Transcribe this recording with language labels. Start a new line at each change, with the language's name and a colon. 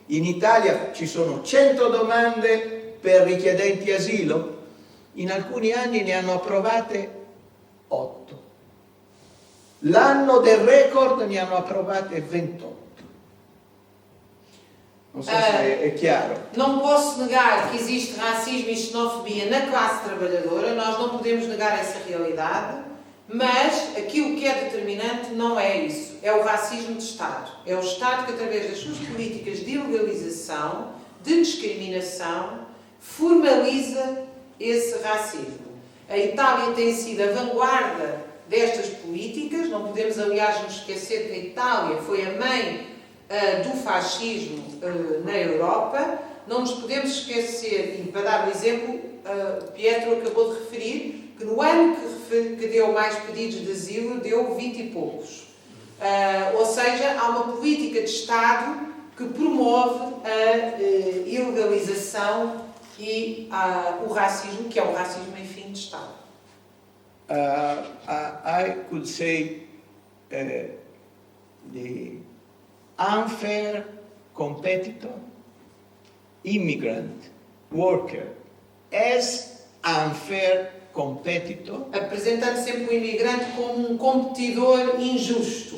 Italian: In Italia ci sono 100 domande per richiedenti asilo, in alcuni anni ne hanno approvate 8. L'anno del record ne hanno approvate 28. Non so se è chiaro.
Portuguese: Não posso negar que existe racismo e xenofobia na classe trabalhadora, nós não podemos negar essa realidade, Mas aquilo que é determinante não é isso, é o racismo de Estado. É o Estado que, através das suas políticas de ilegalização, de discriminação, formaliza esse racismo. A Itália tem sido a vanguarda destas políticas, não podemos, aliás, nos esquecer que a Itália foi a mãe do fascismo na Europa. Não nos podemos esquecer, e para dar um exemplo, Pietro acabou de referir, que no ano que deu mais pedidos de asilo, deu 20 e poucos. Ou seja, há uma política de Estado que promove a ilegalização e o racismo, que é o racismo, enfim, de Estado.
English: I could say the unfair competitor, immigrant, worker, as unfair competitor,
Portuguese: apresentando sempre o imigrante como um competidor injusto.